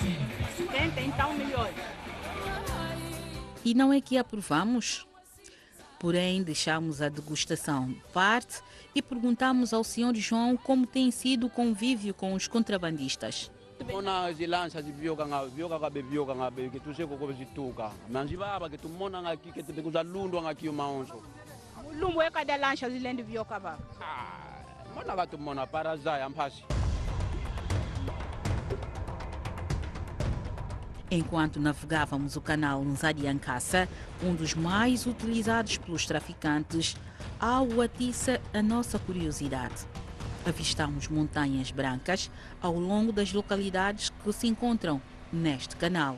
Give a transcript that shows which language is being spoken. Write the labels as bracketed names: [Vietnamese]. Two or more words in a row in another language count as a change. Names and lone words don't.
[Portuguese] E não é que aprovamos? Porém, deixamos a degustação de parte e perguntamos ao Sr. João como tem sido o convívio com os contrabandistas. [Kongo] Mona zilancha zibioka bebioka ngabe ke tuseko ko zituka manjibaba ke tumona ngaki ke tebekuza lundu ngaki umaonso mulumbu ekada lancha zilendi vioka ba mona ka tumona parazaya mphashi. [Portuguese] Enquanto navegávamos o canal Nzadiankassa, um dos mais utilizados pelos traficantes, algo atiça a nossa curiosidade. Avistamos montanhas brancas ao longo das localidades que se encontram neste canal.